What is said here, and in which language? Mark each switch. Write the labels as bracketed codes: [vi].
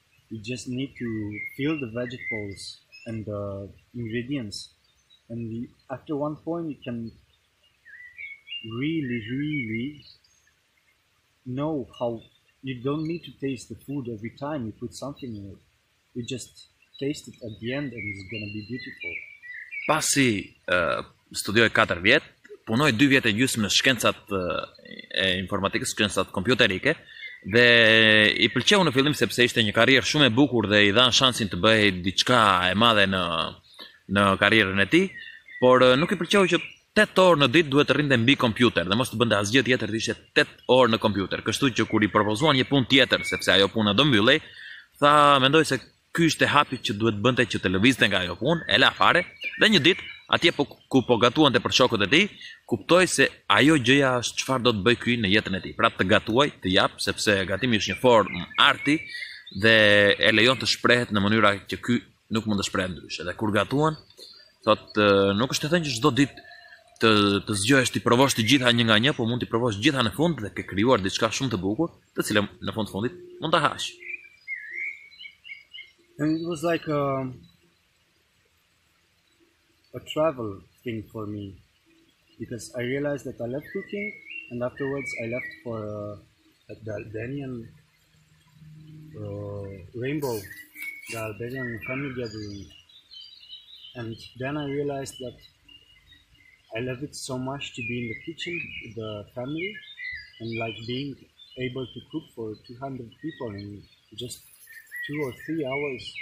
[en] You just need to feel the vegetables and the ingredients, and after one point you can really, really know how you don't need to taste the food every time you put something in it. You just taste it at the end and it's gonna be beautiful. [sq] Pasi studioj 4 vjet, punoj 2 vjet e gjysmë në shkencat e informatikës, shkencat kompjuterike, dhe i pëlqeu në fillim sepse ishte një karrierë shumë e bukur dhe i dhan shansin të bëhej diçka e madhe në karrierën e tij, por nuk i pëlqeu që 8 orë në ditë duhet të rrinte mbi kompjuter dhe mos të bënte asgjë tjetër, të ishte 8 orë në kompjuter. Kështu që kur i propozuan një punë tjetër, sepse ajo puna do mbyllej, tha mendoj se ky ishte hapi që duhet bënte që të lëvizte nga ajo punë, e la fare, dhe një ditë atje ku po gatuante për shokët e tij, kuptoi se ajo gjëja është çfarë do të bëj ky në jetën e tij. Pra të gatuaj, të jap, sepse gatimi është një formë arti dhe e lejon të shprehet në mënyra që ky nuk mund të shprehet ndryshe. Dhe kur gatuan, thotë nuk është të thënë që çdo ditë të zgjohesh ti provosh të gjitha një nga një, po mund t'i provosh gjitha në fund dhe ke krijuar diçka shumë të bukur, të cilën në fundit mund ta hash. [en] And it was like a travel thing for me, because I realized that I love cooking, and afterwards I left for the Albanian rainbow, the Albanian family gathering, and then I realized that I love it so much to be in the kitchen with the family, and like being able to cook for 200 people in just 2 or 3 hours.